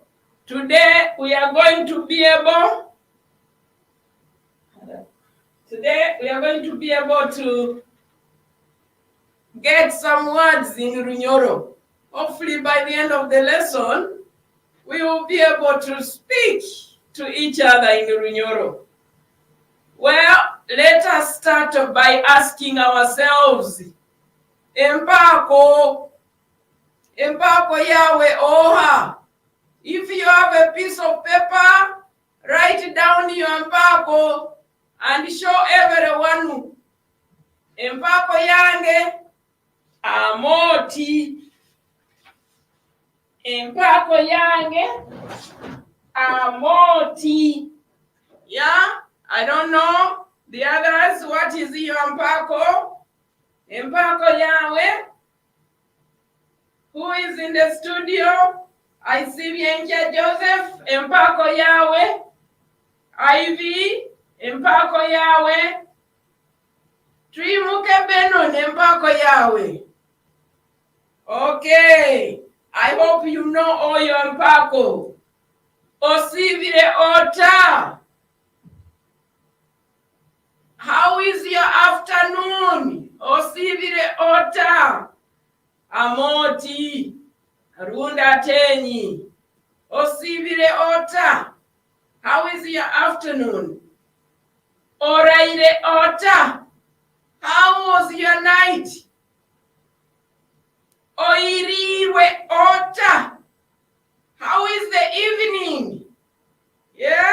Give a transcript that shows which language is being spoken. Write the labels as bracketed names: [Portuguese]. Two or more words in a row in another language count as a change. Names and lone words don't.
[English] Today we are going to be able to get some words in Runyoro. Hopefully by the end of the lesson, we will be able to speak to each other in Runyoro. Well, let us start by asking ourselves, [Nyoro] empako yawe oha. [English] If you have a piece of paper, write down your empako and show everyone. [Nyoro] Empako yange Amooti. Empako yange Amooti. [English] Yeah, I don't know the others. What is your empako? [Nyoro] Empako yawe. [English] Who is in the studio? I see Bianca Joseph. [Nyoro] Empako yawe. Ivy. Empako yawe. Trimuke Beno. Empako yawe. [English] Okay. I hope you know all your empako. [Nyoro] Osivire ota. [English] How is your afternoon? [Nyoro] Osivire ota. Amooti. Runda Ateenyi. Osivire ota. [English] How is your afternoon? [Nyoro] Oraire ota. [English] How was your night? [Nyoro] Oiriwe ota. [English] How is the evening? Yeah?